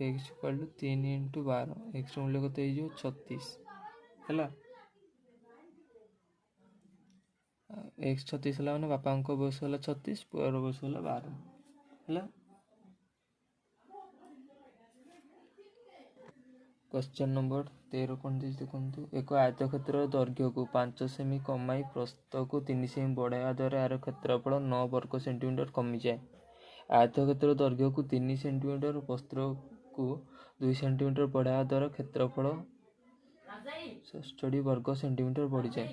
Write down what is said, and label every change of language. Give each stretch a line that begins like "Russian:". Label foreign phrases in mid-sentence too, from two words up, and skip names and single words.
Odia: x = 3 × 12। x ର ମୂଲ୍ୟ କେତେ ହେଇଯିବ? 36 ହେଲା। x 36 ହେଲା ମାନେ ବାପାଙ୍କ ବୟସ ହେଲା 36, ପୁଅର ବୟସ ହେଲା 12 ହେଲା।
English: question number
Odia: 13 कौन देଛି ଦେଖନ୍ତୁ ଏକ ଆୟତକ୍ଷେତ୍ର ଦୈର୍ଘ୍ୟକୁ 5 ସେମି କମାଇ ପ୍ରସ୍ଥକୁ 3 ସେମି ବଢ଼ାଇବା ଦ୍ୱାରା ଏହାର କ୍ଷେତ୍ରଫଳ 9 ବର୍ଗ ସେଣ୍ଟିମିଟର କମିଯାଏ। ଆୟତକ୍ଷେତ୍ର ଦୈର୍ଘ୍ୟକୁ 3 ସେଣ୍ଟିମିଟର ପ୍ରସ୍ଥକୁ 2 ସେଣ୍ଟିମିଟର ବଢ଼ାଇବା ଦ୍ୱାରା କ୍ଷେତ୍ରଫଳ 67 ବର୍ଗ ସେଣ୍ଟିମିଟର ବଢ଼ିଯାଏ।